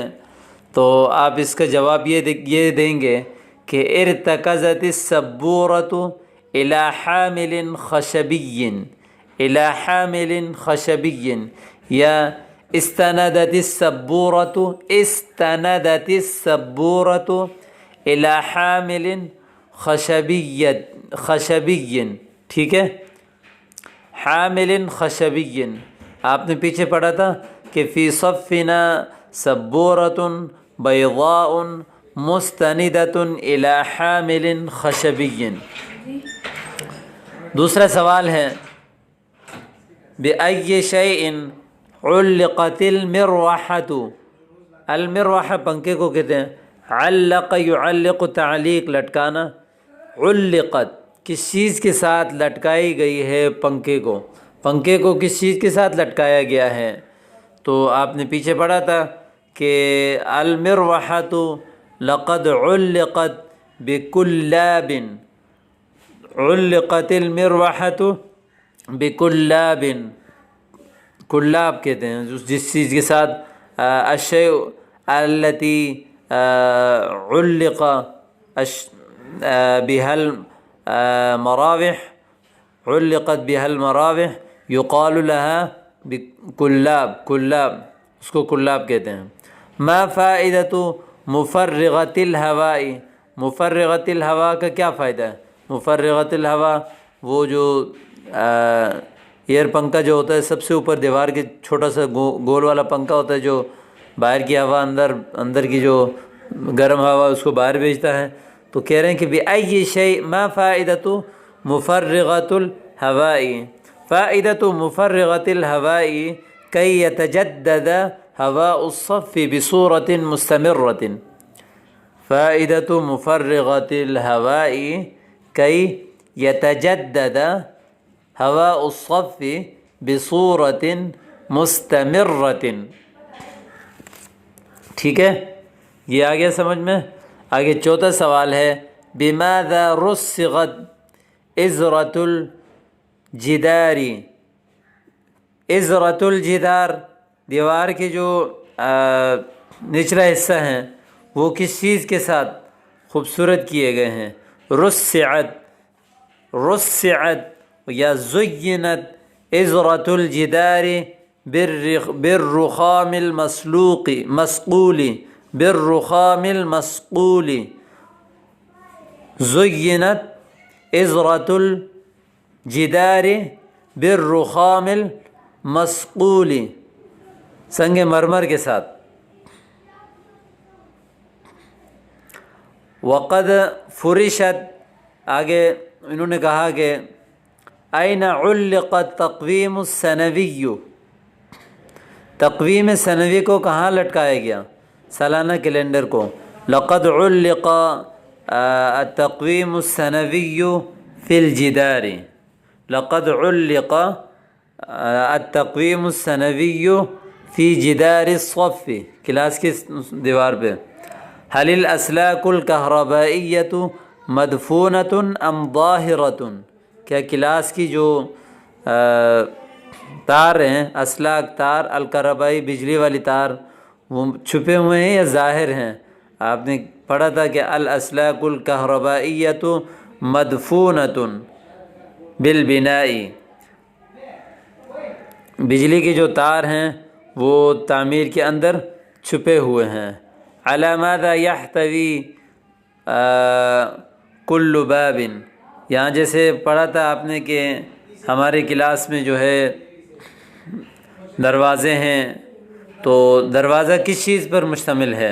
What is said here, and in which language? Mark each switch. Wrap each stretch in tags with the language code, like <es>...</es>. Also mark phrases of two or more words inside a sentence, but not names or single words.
<ur>تو آپ اس کا جواب یہ دیں گے کہ</ur> <ar>ارتکزت السبورۃ الی حامل خشبی، الی حامل خشبی،</ar> <ur>یا</ur> <ar>استندت السبورۃ الی حامل خشبی،</ar> <ur>ٹھیک ہے،</ur> <ar>حامل خشبی۔</ar> <ur>آپ نے پیچھے پڑھا تھا کہ</ur> <ar>فی صفنا سبورۃ بیضاء مستندۃ الی حامل خشبی۔</ar> <ur>دوسرا سوال ہے</ur> <ar>بأی شیء علقت المروحۃ۔</ar> <ur>المروحہ پنکھے کو کہتے ہیں۔</ur> <ar>علق یعلق تعلیق</ar> <ur>لٹکانا، علقت کس چیز کے ساتھ لٹکائی گئی ہے پنکھے کو کس چیز کے ساتھ لٹکایا گیا ہے۔ تو آپ نے پیچھے پڑھا تھا کہ</ur> <ar>المروحۃ لقد علقت بکلاب، علقت المروحۃ بکلاب،</ar> <ur>کلاب کہتے ہیں جس چیز کے ساتھ</ur> <ar>الشیء التی علق بها المراوح، علقت بها المراوح یقال لها کلاب،</ar> <ur>اس کو کلاب کہتے ہیں۔</ur> <ar>ما فائدۃ مفرغۃ الہواء۔ مفرغۃ الہواء</ar> <ur>کا کیا فائدہ ہے؟</ur> <ar>مفرغۃ الہواء</ar> <ur>وہ جو ایئر پنکھا جو ہوتا ہے سب سے اوپر دیوار کے چھوٹا سا گول والا پنکھا ہوتا ہے جو باہر کی ہوا اندر کی جو گرم ہوا اس کو باہر بھیجتا ہے۔ تو کہہ رہے ہیں کہ</ur> <ar>بأی شیء ما فائدۃ مفرغۃ الہواء۔ فائدۃ مفرغۃ الہواء کی یتجدد ہواء الصف بصورۃ مستمرۃ۔ فائدۃ مفرغۃ الہواء کی یتجدد ہواء الصف بصورۃ مستمرۃ،</ar> <ur>ٹھیک ہے، یہ آ گیا سمجھ میں۔ آگے چوتھا سوال ہے</ur> <ar>بماذا رصغت ازرۃ الجدار۔ ازرۃ الجدار</ar> <ur>دیوار کے جو نچلا حصہ ہیں وہ کس چیز کے ساتھ خوبصورت کیے گئے ہیں۔</ur> <ar>رصعت یا زینت ازرۃ الجدار بالرخام المصقول، بالرخام المصقول۔ زینت ازرۃ الجدار بالرخام المصقول،</ar> <ur>سنگ مرمر کے ساتھ۔</ur> <ar>وقد فرشت،</ar> <ur>آگے انہوں نے کہا کہ</ur> <ar>این علق التقویم السنوی، تقویم سنوی</ar> <ur>کو کہاں لٹکایا گیا؟ سالانہ کیلنڈر کو.</ur> <ar>لقد علق التقویم السنوی فی الجدار. لقد علق التقویم السنوی فی جدار الصف،</ar> <ur>کلاس کی دیوار پہ.</ur> <ar>هل الاسلاک الکہربائیۃ مدفونۃ ام ظاہرۃ؟</ar> <ur>کیا کلاس کی جو تار ہیں، اسلاک تار، الکہربائی بجلی والی تار، وہ چھپے ہوئے ہیں یا ظاہر ہیں؟ آپ نے پڑھا تھا کہ</ur> <ar>الاسلاک الکہربائیۃ مدفونۃ بالبناء،</ar> <ur>بجلی کی جو تار ہیں وہ تعمیر کے اندر چھپے ہوئے ہیں.</ur> <ar>علی ماذا یحتوی کل باب،</ar> <ur>یہاں جیسے پڑھا تھا آپ نے کہ ہمارے کلاس میں جو ہے دروازے ہیں، تو دروازہ کس چیز پر مشتمل ہے؟</ur>